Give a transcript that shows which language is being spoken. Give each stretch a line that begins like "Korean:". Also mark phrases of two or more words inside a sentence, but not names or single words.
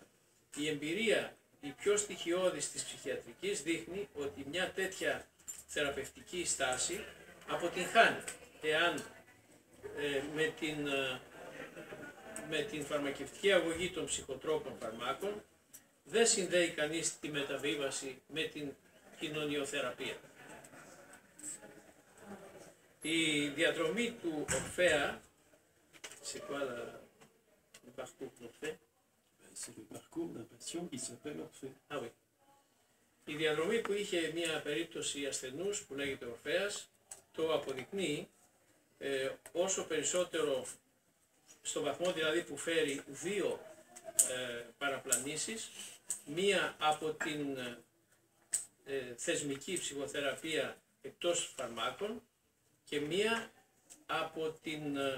Greek: Η εμπειρία, η πιο στοιχειώδης της ψυχιατρικής, δείχνει ότι μια τέτοια θεραπευτική στάση αποτυγχάνει εάν με την φαρμακευτική αγωγή των ψυχοτρόπων φαρμάκων δεν συνδέει κανείς τη μεταβίβαση με την κοινωνιοθεραπεία. Η διαδρομή του Ορφέα,
French: c'est quoi le parcours d'Orphée? C'est le parcours d'un patient qui s'appelle Orphée. Ah oui.
Greek: Η διαδρομή που είχε μια περίπτωση ασθενούς που λέγεται Ορφέας το αποδεικνύει όσο περισσότερο, στο βαθμό δηλαδή που φέρει δύο παραπλανήσεις, μία από την θεσμική ψυχοθεραπεία εκτός φαρμάκων και μία από την